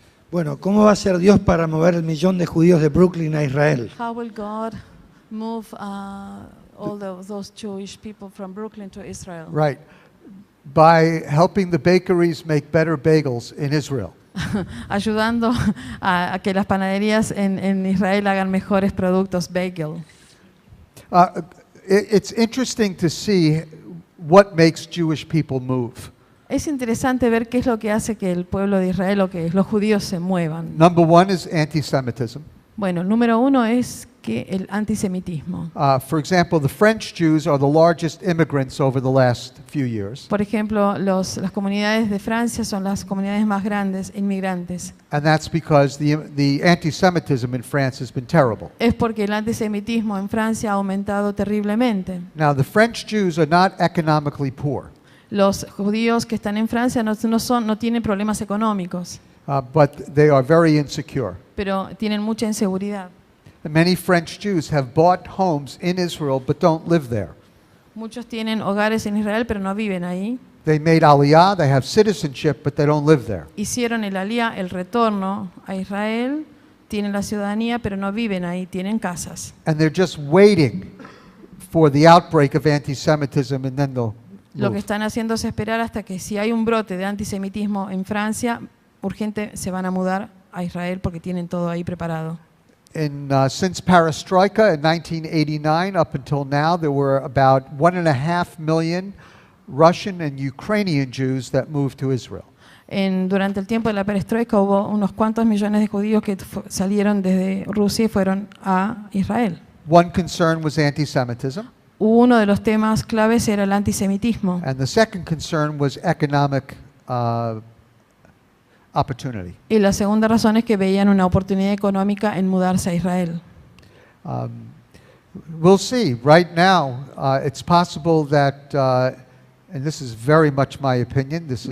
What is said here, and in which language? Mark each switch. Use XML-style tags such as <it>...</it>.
<es>Bueno, ¿cómo va a ser Dios para mover el millón de judíos de Brooklyn a Israel?</es> <en>How will God move all those Jewish people from Brooklyn to Israel. Right. By helping the bakeries make better bagels in Israel.</en> <es>Ayudando a que las panaderías en Israel hagan mejores productos bagel.</es> <en>It's interesting to see what makes Jewish people move.</en> <es>Es interesante ver qué es lo que hace que el pueblo de Israel o que los judíos se muevan.</es> <en>Number one is anti-Semitism.</en> <es>Bueno, el número uno es que el antisemitismo.</es> <en>For example, the French Jews are the largest immigrants over the last few years.</en> <es>Por ejemplo, las comunidades de Francia son las comunidades más grandes inmigrantes.</es> <en>And that's because the anti-Semitism in France has been terrible.</en> <es>Es porque el antisemitismo en Francia ha aumentado terriblemente.</es> <en>Now, the French Jews are not economically poor,</en> <es>Los judíos que están en Francia no tienen problemas económicos,</es> <en>but they are very insecure.</en> <es>pero tienen mucha inseguridad.</es> <en>And many French Jews have bought homes in Israel but don't live there.</en> <es>Muchos tienen hogares en Israel, pero no viven ahí.</es> <en>They made Aliyah, they have citizenship, but they don't live there.</en> <es>Hicieron el alía, el retorno a Israel, tienen la ciudadanía, pero no viven ahí, tienen casas.</es> <en>And they're just waiting for the outbreak of anti-Semitism and then they'll</en> <es>Lo que</es> <en>move.</en> <es>están haciendo es esperar hasta que si hay un brote de antisemitismo en Francia, urgente se van a mudar a Israel porque tienen todo ahí preparado.</es> <en>Since Perestroika in 1989 up until now, there were about 1.5 million Russian and Ukrainian Jews that moved to Israel.</en> <es>Durante el tiempo de la perestroika hubo unos cuantos millones de judíos que salieron desde Rusia y fueron a Israel.</es> <en>One concern was anti-Semitism,</en> <es>Uno de los temas claves era el antisemitismo</es> <en>and the second concern was economic opportunity.</en> <es>y la segunda razón es que veían una oportunidad económica en mudarse a Israel.</es> <en>We'll see. Right now, it's possible that, and this is very much my opinion, this is</en>